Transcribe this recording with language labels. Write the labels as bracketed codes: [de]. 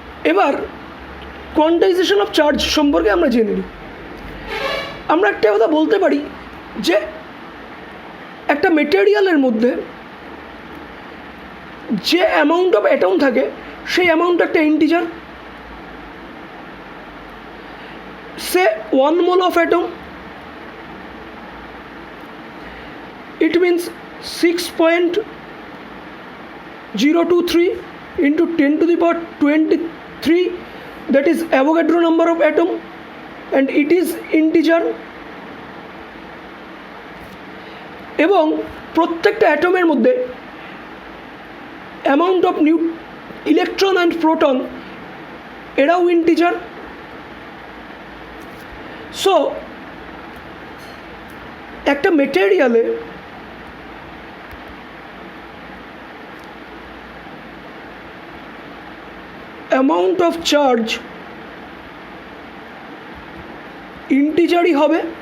[bn] এবার quantisation of charge সম্পর্কে আমরা জেনে নিই। আমরা একটা কথা বলতে পারি যে একটা মেটেরিয়ালের মধ্যে যে অ্যামাউন্ট অফ অ্যাটম থাকে সেই অ্যামাউন্ট একটা integer. [en] সে 1 mole of atom, it means 6.023 into 10⁻23, that is Avogadro number of atom, and it is integer. [bn] এবং প্রত্যেকটা অ্যাটমের মধ্যে amount of electron and proton এরাও ইন্টিজার। সো একটা মেটেরিয়ালে অ্যামাউন্ট অফ চার্জ ইন্টিজারই হবে।